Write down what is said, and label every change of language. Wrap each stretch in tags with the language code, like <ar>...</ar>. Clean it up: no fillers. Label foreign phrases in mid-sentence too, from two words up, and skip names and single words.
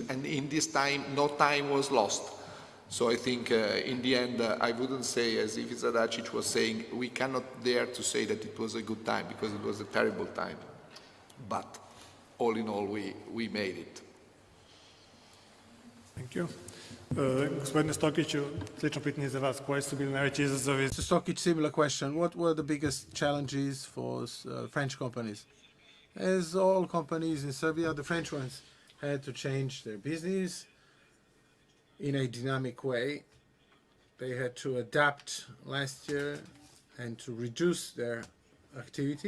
<en>And in this time, no time was lost. So I think in the end, I wouldn't say, as Ivica Dačić was saying, we cannot dare to say that it was a good time, because it was a terrible time. But all in all, we made it. Thank you.</en> <sr>Gospodine Stokiću, slično pitanje za vas. Koji su bili najveći izazovi?</sr> <en>Mr. Stokić, similar question. What were the biggest challenges for French companies? As all companies in Serbia, the French ones had to change their business in a dynamic way. They had to adapt last year and to reduce their activity.</en>